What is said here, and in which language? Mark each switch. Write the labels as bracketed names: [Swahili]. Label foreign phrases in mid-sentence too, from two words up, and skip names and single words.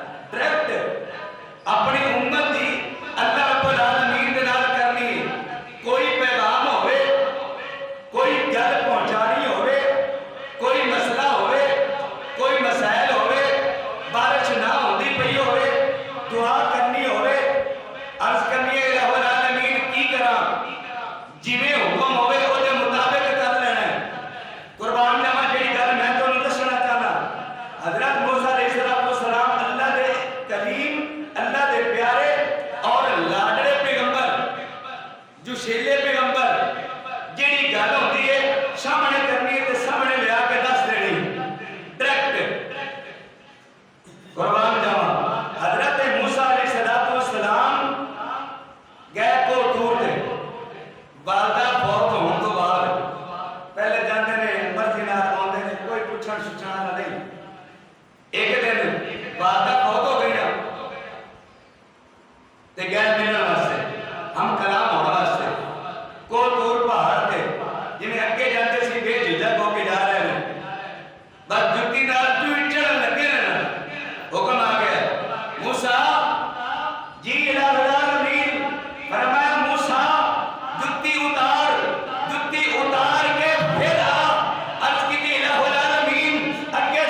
[Punjabi] ڈائریکٹ اپنی امت دی [Arabic] اللہ رب العالمین [Punjabi] دے نال کرنی، کوئی پیغام ہوئے، کوئی گل پہنچانی ہوئے، کوئی مسئلہ ہوئے، کوئی مسائل ہوئے، بارش نہ ہوندی پئی ہوئے، دعا کرنی ہوئے، عرض کرنی ہے [Arabic] الہ العالمین [Punjabi] کی کراں، جویں حکم ہوئے او دے مطابق کر لینا ہے۔ قربان جاواں جڑی گل میں تانوں دسنا چاہنا، حضرت موسیٰ [Arabic] علیہ السلام [Punjabi] اللہ دے کلیم، اللہ دے پیارے اور لاڈلے پیغمبر، جو شیلے پیغمبر، جڑی گل ہوندی ہے سامنے کرنی تے سامنے لیا کے دس دینی ڈائریکٹ۔ قربان جاواں حضرت موسیٰ [Arabic] علیہ السلام [Punjabi] گئے کو دور دے، والدہ فوت ہون تو بعد پہلے جاندے نے مرضی نال آوندے نے، کوئی پوچھن سچھن والا نہیں۔ ایک دن والدہ فوت ہو گئی نا تے گئے ملن واسطے، ہم کلام ہونے واسطے، کو دور پہاڑ تے جنہیں اگے جاندے سی بے جھجک ہو کے جا رہے ہیں، بس جتی نال جو چڑھن لگے نا حکم آ گیا موسیٰ جی [Arabic] الہ العالمین، [Punjabi] فرمایا موسیٰ جتی اتار کے پھر آ، عرض کی [Arabic] الہ العالمین